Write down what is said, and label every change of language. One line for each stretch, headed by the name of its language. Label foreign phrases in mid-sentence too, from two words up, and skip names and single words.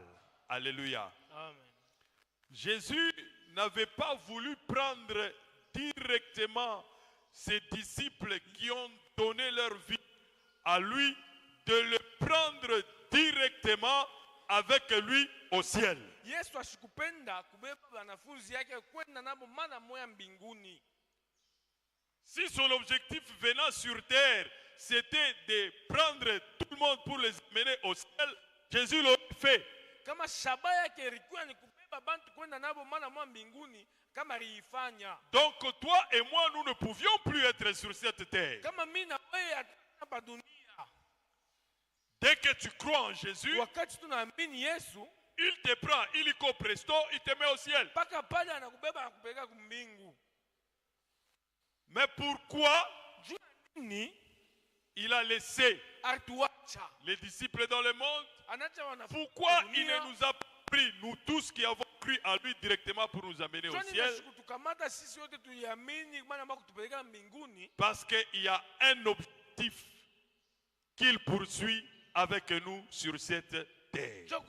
French: Alléluia. Amen. Jésus n'avait pas voulu prendre directement ses disciples qui ont donné leur vie à lui, de le prendre directement avec lui au ciel.
Swahili: Yesu ashikupenda kubeba wanafunzi yake kwenda nabo mara moja mbinguni.
French: Si son objectif venant sur terre, c'était de prendre tout le monde pour les mener au ciel, Jésus l'a fait.
Swahili: Kama shaba yake ilikuwa ni kubeba bantu kwenda nabo mara moja mbinguni, kama aliifanya.
French: Donc toi et moi, nous ne pouvions plus être sur cette terre.
Swahili: Kama mimi na wewe hapa dunia.
French: Dès que tu crois en Jésus,
Swahili: wakati tunaamini Yesu,
French: il te prend, illico presto, il te met au ciel.
Swahili: Paka pale anakubeba anakupeleka kumbingu.
French: Mais pourquoi il a laissé les disciples dans le monde? Pourquoi il ne nous a pas pris, nous tous qui avons cru en lui directement pour nous amener au ciel? Parce qu'il y a un objectif qu'il poursuit avec nous sur cette terre.